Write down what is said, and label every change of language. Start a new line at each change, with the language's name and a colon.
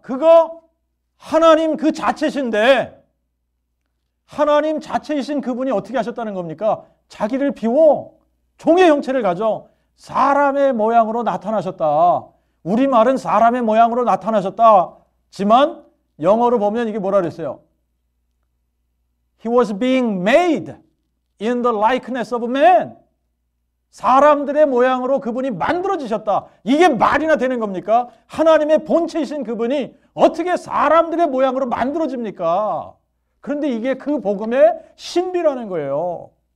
Korean: 그가 하나님 그 자체신데 하나님 자체이신 그분이 어떻게 하셨다는 겁니까? 자기를 비워 종의 형체를 가져 사람의 모양으로 나타나셨다. 우리말은 사람의 모양으로 나타나셨다지만 영어로 보면 이게 뭐라 그랬어요?
English: He was being made in the likeness of man.
Korean: 사람들의 모양으로 그분이 만들어지셨다. 이게 말이나 되는 겁니까? 하나님의 본체이신 그분이 어떻게 사람들의 모양으로 만들어집니까? 그런데 이게 그 복음의 신비라는 거예요.